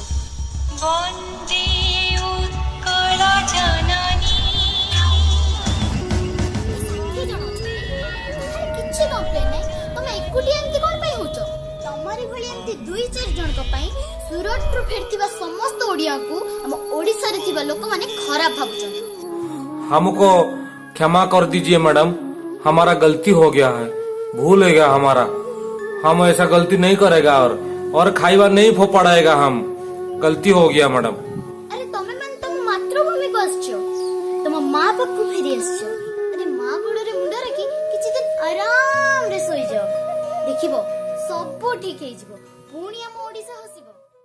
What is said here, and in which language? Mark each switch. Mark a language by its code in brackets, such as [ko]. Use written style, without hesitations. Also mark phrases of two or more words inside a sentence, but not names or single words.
[or] ବନ୍ଦେ ଉତ୍କଳ ଜନନୀ। କିଛି କମ୍ପ୍ଲେନ୍ ନାହିଁ, ତମେ ଏକୁଟିଆ ଏମିତି କଣ ପାଇଁ ହଉଛ? ତମରି ଭଳି ଏମିତି 2-4 ଜଣଙ୍କ ପାଇଁ ସୁରଟରୁ ଫେରିଥିବା ସମସ୍ତ ଓଡିଆଙ୍କୁ ଆମ ଓଡିଶାରେ ଥିବା ଲୋକମାନେ ଖରାପ ଭାବୁଛନ୍ତି। [hi] हमको क्षमा कर दीजिए मैडम, हमारा गलती हो गया है, भूल हो गया हमारा। हम ऐसा गलती नहीं करेगा और खाइबा नहीं फोपाड़ेगा। हम गलती हो गया मैडम। [or] ଆରେ ତମେ ମାନେ ତମ ମାତୃଭୂମିକୁ ଆସିଛ, ତମ ମା ପାଖକୁ ଫେରି ଆସିଛ। ଆରେ ମା ଗୋଡରେ ମୁଣ୍ଡ ରଖି କିଛି ଦିନ ଆରାମରେ ଶୋଇଯାଅ, ଦେଖିବ ସବୁ ଠିକ ହେଇଯିବ। ପୁଣି ଆମ ଓଡିଶା ହସିବ।